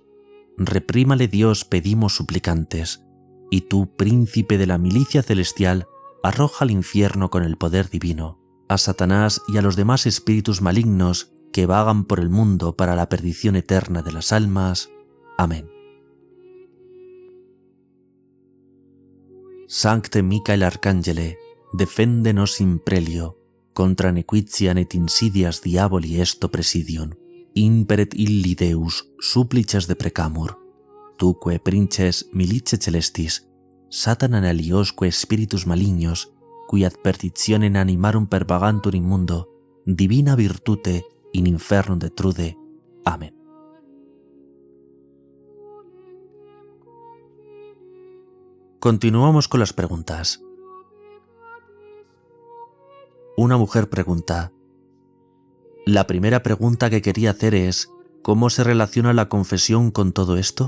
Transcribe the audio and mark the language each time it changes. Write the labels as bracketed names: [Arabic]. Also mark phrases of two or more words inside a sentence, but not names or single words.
[Spanish] Reprímale Dios, pedimos suplicantes, y tú, príncipe de la milicia celestial, arroja al infierno con el poder divino, a Satanás y a los demás espíritus malignos que vagan por el mundo para la perdición eterna de las almas. Amén. [Latin] Sancte Michael Arcangele, defendenos in prelio, contra nequitiam et insidias diaboli esto presidium, imperet illi Deus supplices deprecamur, tuque princes milice celestis, Satanan aliosque spiritus malignos, qui ad perditionem animarum pervagantur in mundo, divina virtute in infernum detrude. Amén. [Spanish] Continuamos con las preguntas. Una mujer pregunta. La primera pregunta que quería hacer es, ¿cómo se relaciona la confesión con todo esto?